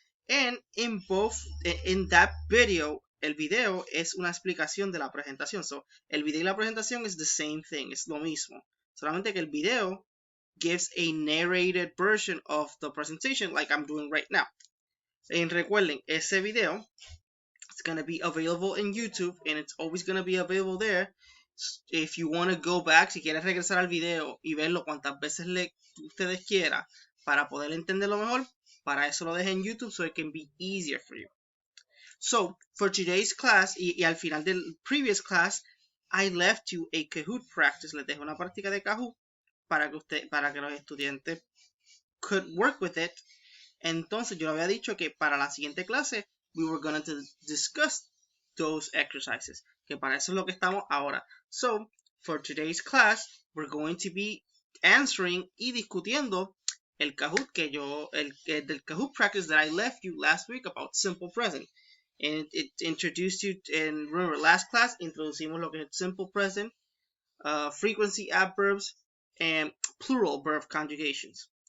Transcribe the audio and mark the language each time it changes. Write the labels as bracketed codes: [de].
[en] And in that video, [es] el video es una explicación de la presentación. [en] So, [es] el video y la presentación [en] is the same thing, [es] es lo mismo. Solamente que el video [en] gives a narrated version of the presentation like I'm doing right now. And [es] recuerden, ese video [en] is going to be available in YouTube and it's always going to be available there. If you want to go back, [es] si quieres regresar al video y verlo cuantas veces ustedes quieran para poder entenderlo mejor, para eso lo dejé en YouTube [en] so it can be easier for you. So, for today's class, [es] y al final del [en] previous class, I left you a Kahoot practice. [es] Les dejo una práctica de Kahoot para que los estudiantes [en] could work with it. [es] Entonces, yo le había dicho que para la siguiente clase, [en] we were going to discuss those exercises. [es] Que para eso es lo que estamos ahora. [en] So, for today's class, we're going to be answering [es] y discutiendo el Kahoot del [en] Kahoot practice that I left you last week about simple present. And it introduced you, and remember, last class, [es] introducimos lo que es [en] simple present, frequency adverbs, and plural verb conjugations.